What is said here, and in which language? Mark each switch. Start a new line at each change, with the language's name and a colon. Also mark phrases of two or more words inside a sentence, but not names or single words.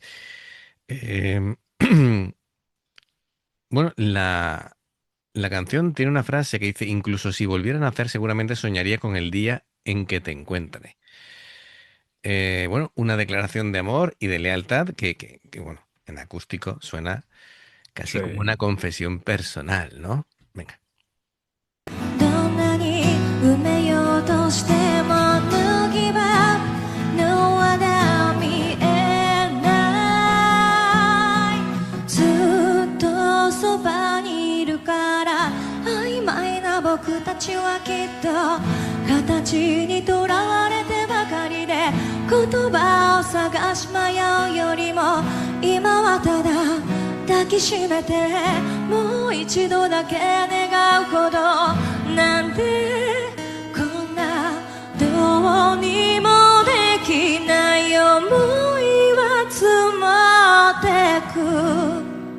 Spanish: Em, bueno, la canción tiene una frase que dice, incluso si volvieran a nacer, seguramente soñaría con el día en que te encuentre. Bueno, una declaración de amor y de lealtad que, bueno, en acústico suena casi como Sí. una confesión personal, ¿no? Venga.
Japanese: どんなに埋めようとしても脱ぎ場の輪が見えないずっとそばにいるから曖昧な僕たちはきっと形にとらわれてばかりで言葉を探し迷うよりも今はただ抱きしめてもう一度だけ願うほどなんてこんなどうにもできない想いは積もってく